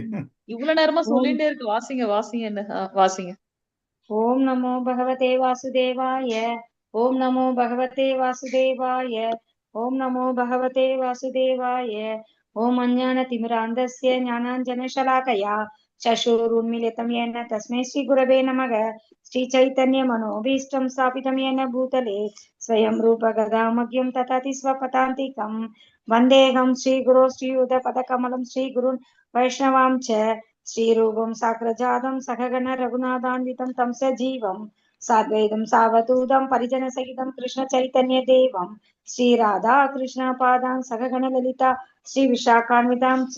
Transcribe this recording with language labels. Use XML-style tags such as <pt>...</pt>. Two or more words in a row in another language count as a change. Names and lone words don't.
<ta>இவ்வளவு நேரமா சொல்லிட்டே இருக்கு வாசிங்கன்னு. வாசிங்க.</ta> <sa>ॐ नमो भगवते वासुदेवाय, ॐ नमो भगवते वासुदेवाय, ॐ नमो भगवते वासुदेवाय. ॐ अज्ञान तिमिरान्धस्य ஞானாஞ்சனशलाकया चक्षुरुन्मीलितं येन तस्मै श्रीगुरवे नमः। श्रीचैतन्यमनोभीष्टं स्थापितं येन भूतले स्वयं रूपगदामह्यं तथाति स्वपदान्तिकं वन्देऽहं श्रीगुरो श्रीयुतपदकमलं श्रीगुरुन् वैष्णवां च श्रीरूपं साग्रजातं सहगण रघुनाथान्वितं तं सजीवं साद्वैतं सावधूतं परिजनसहितं कृष्ण चैतन्य देवं श्रीराधा कृष्णपादां सहगण ललिता श्री विशाखान्वितां च।</sa>